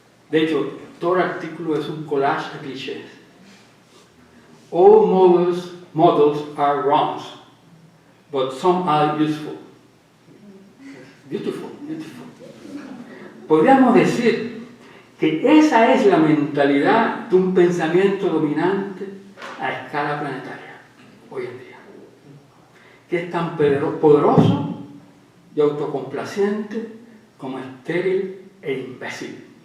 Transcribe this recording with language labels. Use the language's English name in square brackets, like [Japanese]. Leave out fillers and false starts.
[Spanish] De hecho, todo el artículo es un collage de clichés. [English] All models are wrong, but some are useful. Beautiful. [Spanish] Podríamos decir que esa es la mentalidad de un pensamiento dominante a escala planetaria hoy en día, que es tan poderoso y autocomplaciente como estéril e imbécil.